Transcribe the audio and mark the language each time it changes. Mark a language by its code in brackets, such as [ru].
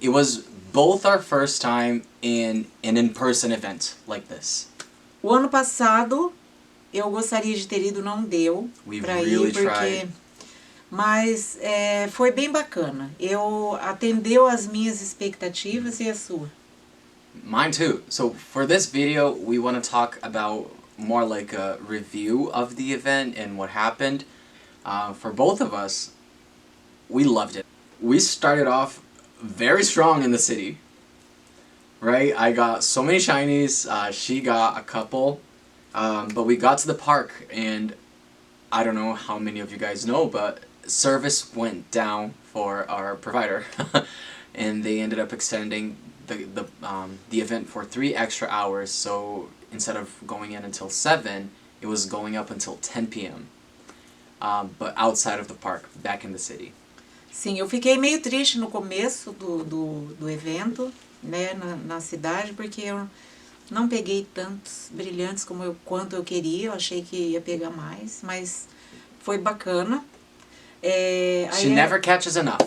[en] It was both our first time in an in-person event like this. [pt] O ano passado eu gostaria de ter ido, não deu pra ir, porque... Mas foi bem bacana. Atendeu as minhas expectativas e a sua. [en] Mine too. So for this video, we want to talk about more like a review of the event and what happened. For both of us, we loved it. We started off very strong in the city, right? I got so many shinies, she got a couple, but we got to the park and I don't know how many of you guys know, but service went down for our provider and they ended up extending the event for 3 extra hours, so instead of going in until 7, it was going up until 10 p.m. But outside of the park, back in the city. [pt] Sim, eu fiquei meio triste no começo do evento, né, na cidade, porque eu não peguei tantos brilhantes quanto eu queria. Eu achei que ia pegar mais, mas foi bacana. [en] She never catches enough.